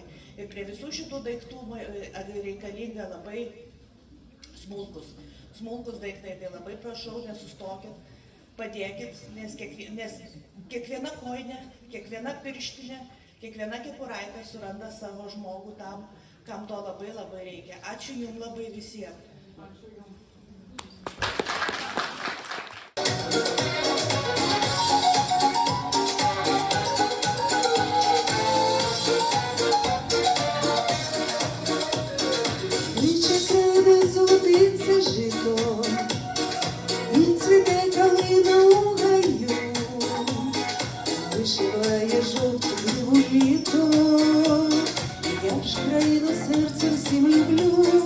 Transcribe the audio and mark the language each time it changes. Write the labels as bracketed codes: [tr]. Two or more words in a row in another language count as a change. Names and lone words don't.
[lt] Ir prie visų šitų daiktų reikalinga labai smulkus daiktai, tai labai prašau, nesustokit, padėkit, nes kiekviena kojinė, kiekviena pirštinė, kiekviena kepuraitė suranda savo žmogų tam, kam to labai labai reikia. Ačiū jums labai visiems. Ačiū jums. [uk] Золотиться жито, і цвіте калина у гаю, вишиває жовтим літо, я ж країну серцем всім люблю.